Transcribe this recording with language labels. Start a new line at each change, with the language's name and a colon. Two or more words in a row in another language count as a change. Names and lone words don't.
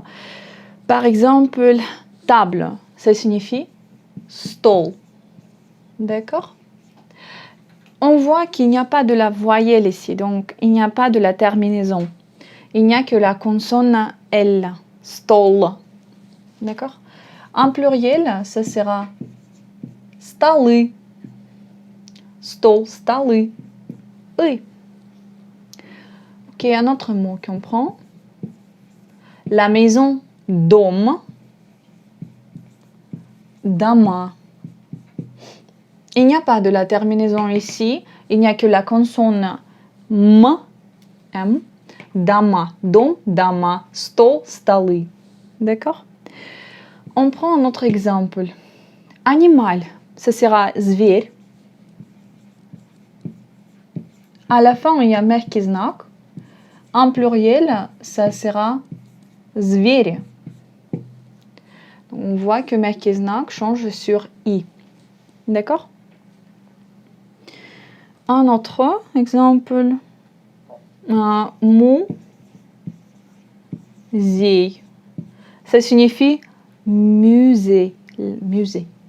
French: Par exemple, table, ça signifie stol. D'accord? On voit qu'il n'y a pas de la voyelle ici, donc il n'y a pas de la terminaison. Il n'y a que la consonne L, stol. D'accord? En pluriel, ça sera столы.
Russian: Stol, столы.
French: Oui. Ok, un autre mot qu'on prend. La maison,
Russian: Дом. Дома.
French: Il n'y a pas de la terminaison ici. Il n'y a que la consonne M. M.
Russian: Дома. Дом, дома. Стол, столы.
French: D'accord? On prend un autre exemple. Animal, ça sera зверь. À la fin, il y a
Russian: мягкий знак.
French: En pluriel, ça sera звери. On voit que
Russian: мягкий знак
French: change sur i. D'accord? Un autre exemple. Musée. Ça signifie musée. Musée.